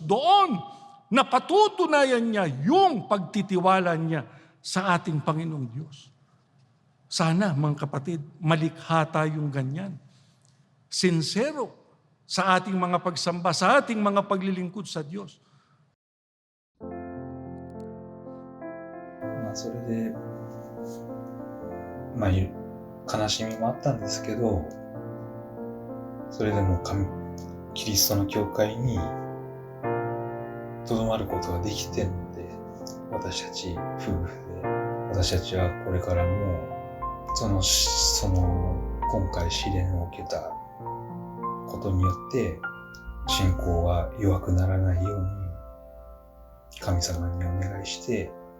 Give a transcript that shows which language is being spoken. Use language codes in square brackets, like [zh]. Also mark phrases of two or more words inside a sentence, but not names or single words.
[tl] Doon, napatutunayan niya yung pagtitiwala niya sa ating Panginoong Diyos. Sana, mga kapatid, malikha tayong ganyan. Sincero sa ating mga pagsamba, sa ating mga paglilingkod sa Diyos. [ja] それで、悲しみもあったんですけど、それでもキリストの教会にとどまることができているので、私たち夫婦で、私たちはこれからもその今回試練を受けたことによって信仰が弱くならないように神様にお願いして、